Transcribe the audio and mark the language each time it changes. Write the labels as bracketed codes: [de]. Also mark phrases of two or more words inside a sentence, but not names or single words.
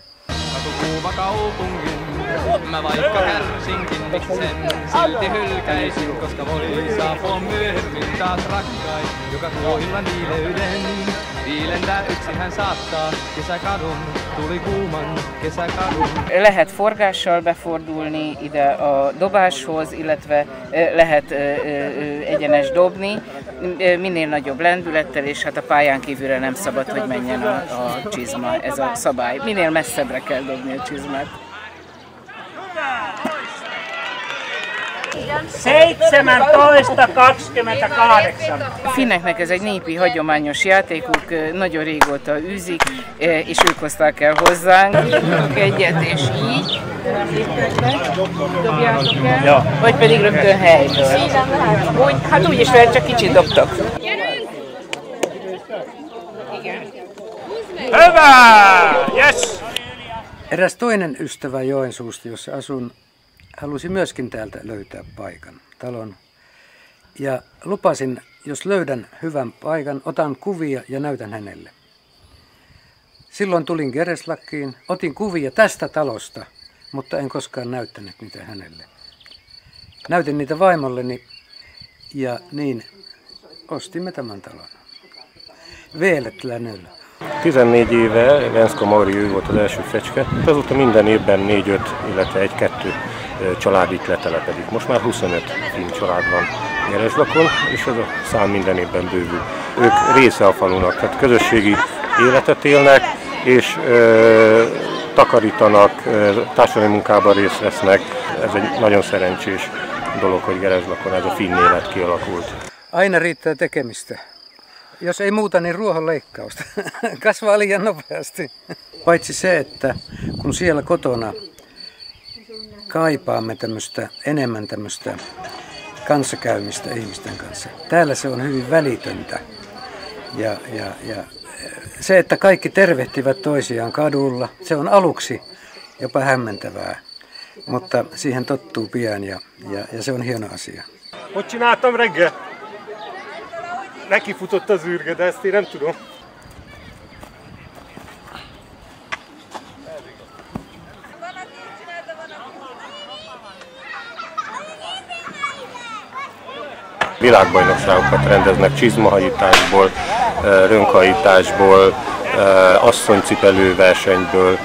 [fi] Katukuuma kaupungin, mä vaikka kärsinkin, miksen silti hylkäisin, koska voi saapua myöhemmin taas rakkain, joka tuo illan viileyden. Viilentää yksin hän saattaa kesäkadun, tuli kuuman kesäkadun. [hu] Lehet forgással befordulni ide a dobáshoz, illetve lehet egyenes dobni, minél nagyobb lendülettel, és hát a pályán kívülre nem szabad, hogy menjen a csizma, ez a szabály. Minél messzebbre kell dobni a csizmát. 17-28. Finneknek ez egy népi hagyományos játékuk, nagyon régóta űzik, és ők hozták el hozzánk. Egyet és így, dobjátok el, ja. Vagy pedig rögtön helyből. Hát úgy is lehet, csak kicsit dobtok. [fi] Hyvä! Yes! Eräs toinen ystävä Joensuusta, jossa asun, halusi myöskin täältä löytää paikan, talon. Ja lupasin, jos löydän hyvän paikan, otan kuvia ja näytän hänelle. Silloin tulin Gereslakkiin, otin kuvia tästä talosta, mutta en koskaan näyttänyt niitä hänelle. Näytin niitä vaimolleni ja niin ostimme tämän talon. [hu] Véletlenül. 14 éve Venszka Mauri volt az első fecske, azóta minden évben 4-5, illetve 1-2 család itt letelepedik. Most már 25 finn család van Gereslakon, és ez a szám minden évben bővül. Ők része a falunak, tehát közösségi életet élnek, és takarítanak, társadalmi munkában részt vesznek. Ez egy nagyon szerencsés dolog, hogy Gereslakon ez a finn élet kialakult. [fi] Aina riittää tekemistä. Jos ei muuta, niin ruohonleikkausta. Kasvaa liian nopeasti. Paitsi se, että kun siellä kotona kaipaamme enemmän tämmöistä kanssakäymistä ihmisten kanssa. Täällä se on hyvin välitöntä. Ja se, että kaikki tervehtivät toisiaan kadulla, se on aluksi jopa hämmentävää. Mutta siihen tottuu pian ja se on hieno asia. [hu] Hogy csináltam reggel? Neki futott az űrge, de ezt én nem tudom. Világbajnokságokat rendeznek csizmahajításból, rönkhajításból, asszonycipelőversenyből.